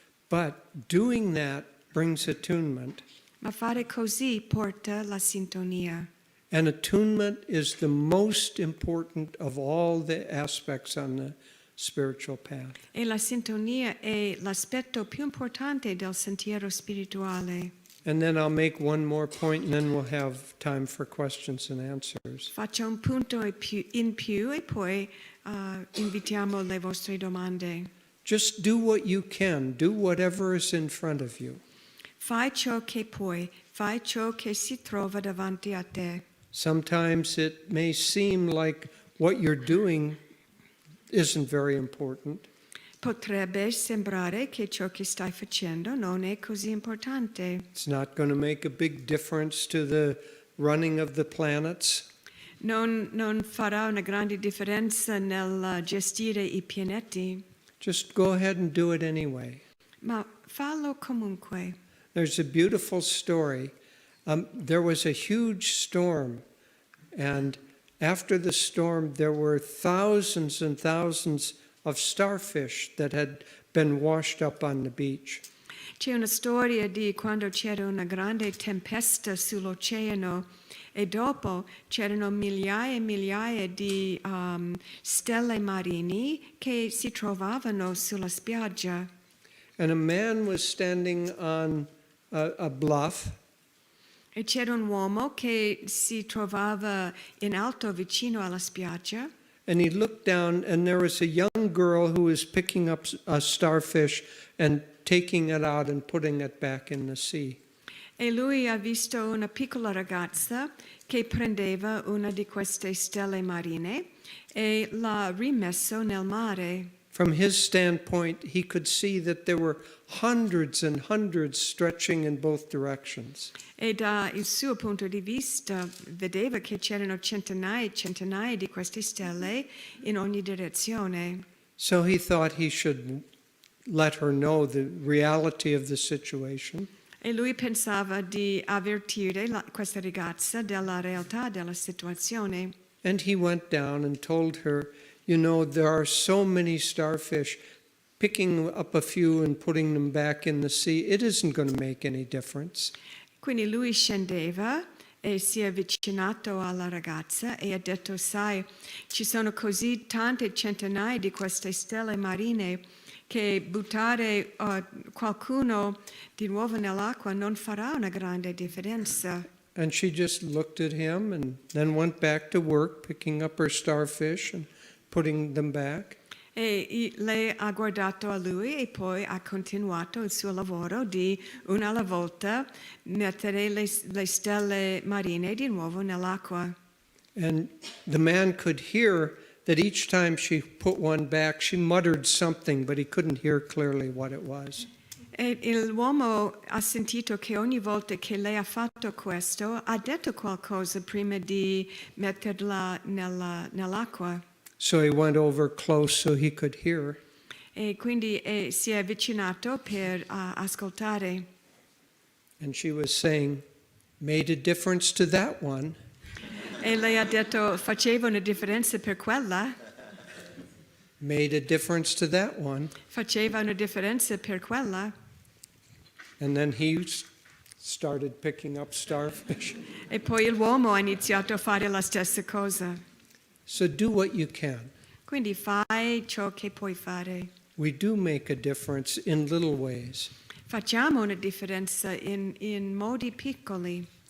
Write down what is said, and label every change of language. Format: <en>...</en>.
<en>But doing that brings attunement.</en> <it>Ma fare così porta la sintonia.</it> <en>And attunement is the most important of all the aspects on the spiritual path.</en> <it>E la sintonia è l'aspetto più importante del sentiero spirituale.</it> <en>And then I'll make one more point and then we'll have time for questions and answers.</en> <it>Faccio un punto in più e poi invitiamo le vostre domande.</it> <en>Just do what you can. Do whatever is in front of you.</en> <it>Fai ciò che puoi, fai ciò che si trova davanti a te.</it> <en>Sometimes it may seem like what you're doing isn't very important.</en> <it>Potrebbe sembrare che ciò che stai facendo non è così importante.</it> <en>It's not going to make a big difference to the running of the planets.</en> <it>Non farà una grande differenza nel gestire i pianeti,</it> <en>Just go ahead and do it anyway.</en> <it>ma fallo comunque.</it> <en>There's a beautiful story. There was a huge storm, and after the storm, there were thousands and thousands of starfish that had been washed up on the beach.</en> <it>C'è una storia di quando c'era una grande tempesta sull'oceano e dopo c'erano migliaia e migliaia di stelle marini che si trovavano sulla spiaggia.</it> <en>And a man was standing on a bluff,</en> <it>E c'era un uomo che si trovava in alto vicino alla spiaggia</it> <en>and he looked down, and there was a young girl who was picking up a starfish and taking it out and putting it back in the sea.</en> <it>e lui ha visto una piccola ragazza che prendeva una di queste stelle marine e l'ha rimesso nel mare.</it> <en>From his standpoint, he could see that there were hundreds and hundreds stretching in both directions.</en> <it>E dal suo punto di vista vedeva che c'erano centinaia e centinaia di queste stelle in ogni direzione.</it> <en>So he thought he should let her know the reality of the situation.</en> <it>E lui pensava di avvertire questa ragazza della realtà della situazione.</it> <en>And he went down and told her, you know, there are so many starfish. Picking up a few and putting them back in the sea, it isn't going to make any difference.</en> <it>Quindi lui scendeva e si è avvicinato alla ragazza e ha detto, sai, ci sono così tante centinaia di queste stelle marine che buttare qualcuno di nuovo nell'acqua non farà una grande differenza.</it> <en>And she just looked at him and then went back to work, picking up her starfish and putting them back.</en> <it>E lei ha guardato a lui e poi ha continuato il suo lavoro di una alla volta mettere le stelle marine di nuovo nell'acqua.</it> <en>And the man could hear that each time she put one back, she muttered something, but he couldn't hear clearly what it was.</en> <it>E l'uomo ha sentito che ogni volta che lei ha fatto questo ha detto qualcosa prima di metterla nell'acqua.</it> <en>So he went over close so he could hear.</en> <it>E quindi si è avvicinato per ascoltare.</it> <en>And she was saying, made a difference to that one.</en> <it>E lei ha detto, faceva una differenza per quella,</it> <en>Made a difference to that one.</en> <it>faceva una differenza per quella.</it> <en>And then he started picking up starfish.</en> <it>E poi l'uomo ha iniziato a fare la stessa cosa.</it> <en>So do what you can.</en> <it>Quindi fai ciò che puoi fare.</it> <en>We do make a difference in little ways.</en> <it>Facciamo una differenza in modi piccoli,</it>